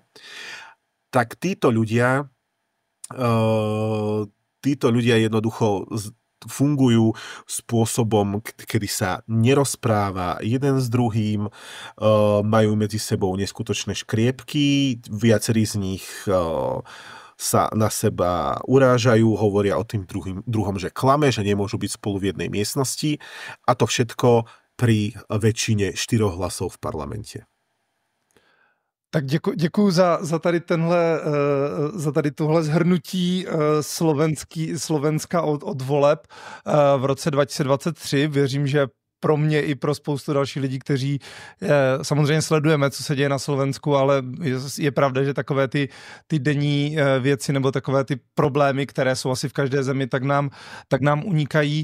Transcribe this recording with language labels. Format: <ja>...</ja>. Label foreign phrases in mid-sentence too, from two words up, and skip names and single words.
<sk>Tak títo ľudia jednoducho fungujú spôsobom, kedy sa nerozpráva jeden s druhým, majú medzi sebou neskutočné škriepky, viacerí z nich sa na seba urážajú, hovoria o tým druhom, že klame, že nemôžu byť spolu v jednej miestnosti, a to všetko pri väčšine 4 hlasov v parlamente.</sk> <cs>Tak děkuju za tady tohle shrnutí Slovenska od voleb v roce 2023. Věřím, že pro mě i pro spoustu dalších lidí, kteří samozřejmě sledujeme, co se děje na Slovensku, ale je pravda, že takové ty denní věci nebo takové ty problémy, které jsou asi v každé zemi, tak nám unikají.</cs>